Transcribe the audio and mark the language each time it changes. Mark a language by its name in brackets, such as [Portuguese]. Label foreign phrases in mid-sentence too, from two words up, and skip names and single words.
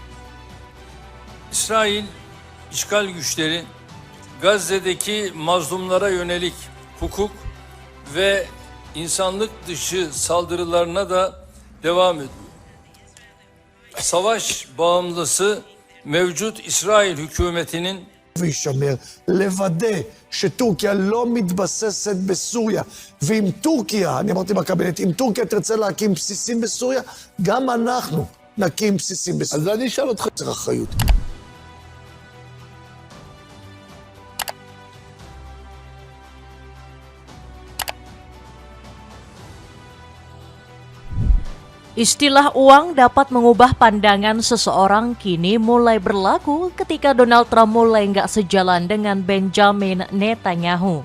[Turkish] İsrail işgal güçleri Gazze'deki mazlumlara yönelik hukuk ve insanlık dışı saldırılarına da devam ediyor. Savaş bağımlısı mevcut İsrail hükümetinin [Hebrew] וישמר, לוודא שטורקיה לא מתבססת בסוריה. ואם טורקיה, אני אמרתי בקבינט, אם טורקיה תרצה להקים בסיסים בסוריה, גם אנחנו נקים בסיסים בסוריה. אז אני אשאל אותך, צריך אחריות. [Indonesian] Istilah uang dapat mengubah pandangan seseorang kini mulai berlaku ketika Donald Trump mulai nggak sejalan dengan Benjamin Netanyahu.